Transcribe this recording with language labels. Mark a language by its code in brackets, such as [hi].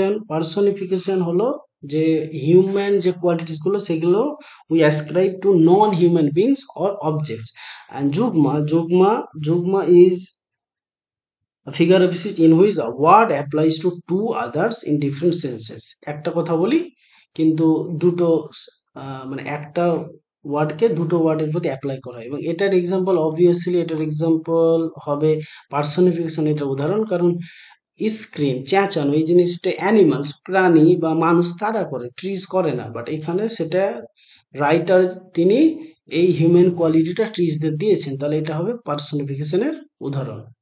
[en] personification [bn] হলো যে [en] human যে qualities [bn] গুলো সেগুলো [en] We ascribe to non human beings or objects. And zeugma is a figure of speech in which a word applies to two others in different senses। [bn] একটা কথা বলি কিন্তু দুটো মানে একটা ওয়ার্ডকে দুটো ওয়ার্ডের প্রতি অ্যাপ্লাই করা হয়, এবং এটার এক্সাম্পল অবভিয়াসলি এটার এক্সাম্পল হবে পার্সনিফিকেশন, এটার উদাহরণ। কারণ স্ক্রিম, চেঁচানো, এই জিনিসটা অ্যানিমালস, প্রাণী বা মানুষ তারা করে, ট্রিজ করে না, বাট এখানে সেটা রাইটার তিনি এই হিউম্যান কোয়ালিটিটা ট্রিজদের দিয়েছেন, তাহলে এটা হবে পার্সনিফিকেশনের উদাহরণ।